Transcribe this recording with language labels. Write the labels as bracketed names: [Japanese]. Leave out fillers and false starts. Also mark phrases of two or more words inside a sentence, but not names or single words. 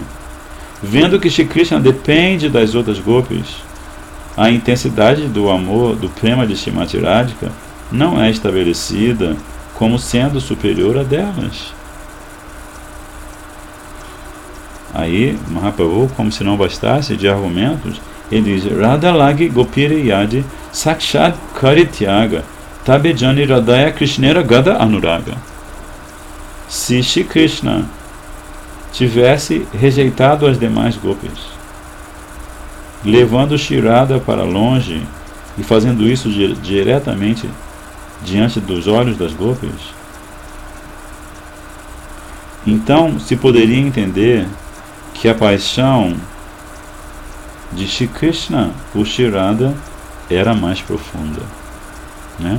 [Portuguese] Vendo que Shri Krishna depende das outras gopis, a intensidade do amor, do prema de Srimati Radhika, não é estabelecida como sendo superior a delas. Aí, Mahaprabhu, como se não bastasse de argumentos, ele diz: [Bangla] রাধা লাগি গোপীরে যদি সাক্ষাৎ করে ত্যাগ তবে জানি রাধায় কৃষ্ণের গাঢ় অনুরাগ. [Portuguese] Se Shri Krishna tivesse rejeitado as demais gopis, levando Shri Radha para longe e fazendo isso diretamente diante dos olhos das gopis, então se poderia entender que a paixão de Shri Krishna por Shri Radha era mais profunda, né?